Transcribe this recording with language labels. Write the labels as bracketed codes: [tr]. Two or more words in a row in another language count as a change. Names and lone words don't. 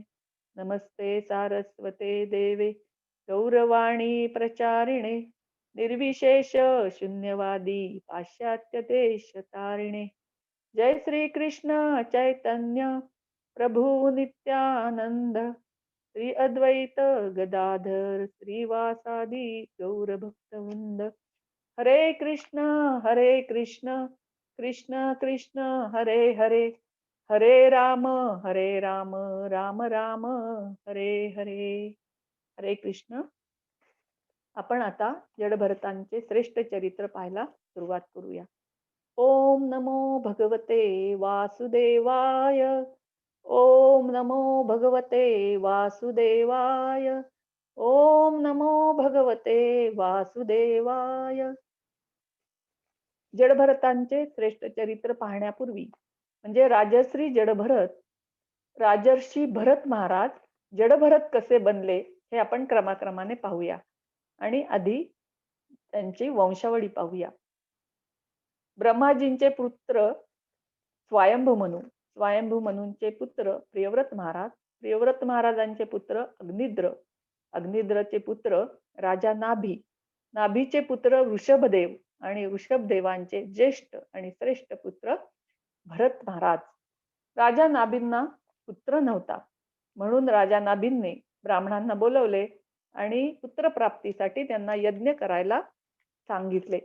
[sa] नमस्ते सारस्वते देवे गौरवाणी प्रचारिणे निर्विशेष शून्यवादी पाश्चात्य देशतारिणे. जय श्री कृष्ण चैतन्य प्रभु नित्यानंद श्री अद्वैत गदाधर श्रीवासादि गौर भक्तवृंद. हरे कृष्ण कृष्ण कृष्ण हरे हरे हरे राम राम राम हरे हरे. हरे कृष्ण. [mr] आपण आता जडभरतांचे श्रेष्ठ चरित्र पाहायला सुरुवात करूया. [sa] ओम नमो भगवते वासुदेवाय. ओम नमो भगवते वासुदेवाय. ओम नमो भगवते वासुदेवाय. [mr] जडभरतांचे श्रेष्ठ चरित्र पाहण्यापूर्वी म्हणजे राजश्री जडभरत राजर्षी भरत महाराज जडभरत कसे बनले हे आपण क्रमाक्रमाने पाहूया आणि आधी त्यांची वंशावळी पाहूया. ब्रह्माजींचे पुत्र स्वयंभू मनूंचे पुत्र प्रियव्रत महाराज, प्रियव्रत महाराजांचे पुत्र अग्निद्र, अग्निद्रचे पुत्र राजा नाभी, नाभीचे पुत्र वृषभदेव आणि वृषभदेवांचे ज्येष्ठ आणि श्रेष्ठ पुत्र भरत महाराज. राजा नाभींना पुत्र नव्हता म्हणून राजा नाभींनी ब्राह्मणांना बोलवले आणि पुत्रप्राप्तीसाठी त्यांना यज्ञ करायला सांगितले.